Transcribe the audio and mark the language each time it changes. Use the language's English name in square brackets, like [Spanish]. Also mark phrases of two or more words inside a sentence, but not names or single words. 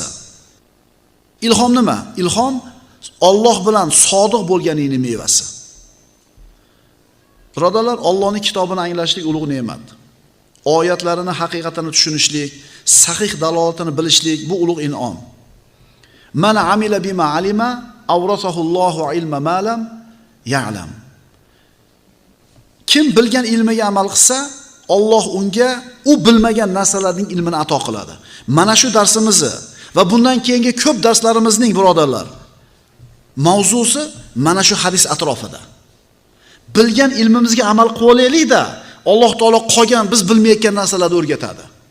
[Uzbek] Ilhom nima? Ilhom Alloh bilan sodiq bo'lganingning mevasi. Birodarlar, Allohning kitobini anglashlik ulug' ne'mat. Oyatlarini haqiqatini tushunishlik, sahih dalolatini bilishlik bu ulug' in'om. [Arabic] من عمل بما علم أورثه الله علم ما لم يعلم. [Uzbek] Kim bilgan ilmiga amal qilsa, Alloh unga u bilmagan narsalarning ilmini ato qiladi. Mana shu darsimizni va bundan keyingi ko'p darslarimizning birodarlar mavzusi mana shu hadis atrofida. Bilgan ilmimizga amal qilib olaylik-da, Alloh taolo qolgan biz bilmayotgan narsalarni o'rgatadi.